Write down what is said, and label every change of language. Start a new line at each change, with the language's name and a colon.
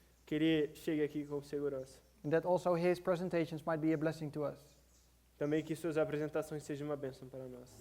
Portuguese: Que ele chegue aqui com segurança.
English: and that also his presentations might be a blessing to us.
Portuguese: Também que suas apresentações sejam uma bênção para nós.